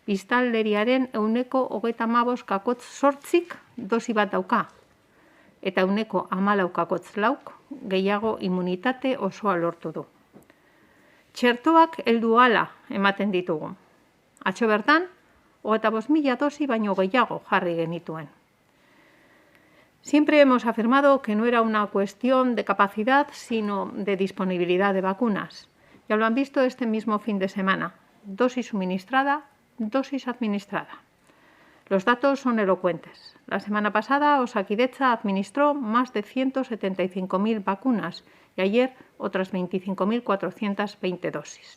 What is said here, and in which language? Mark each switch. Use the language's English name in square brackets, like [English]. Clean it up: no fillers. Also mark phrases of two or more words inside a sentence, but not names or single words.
[Basque] biztanleriaren 35,8 dosi bat dauka, eta 14,4 gehiago immunitate osoa lortu du. Txertoak heldu hala ematen ditugu. Atzo bertan, 25.000 dosi baino gehiago jarri genituen. [Spanish] Siempre hemos afirmado que no era una cuestión de capacidad, sino de disponibilidad de vacunas. Ya lo han visto este mismo fin de semana. Dosis suministrada, dosis administrada. Los datos son elocuentes. La semana pasada, Osakidetza administró más de 175.000 vacunas y ayer otras 25.420 dosis.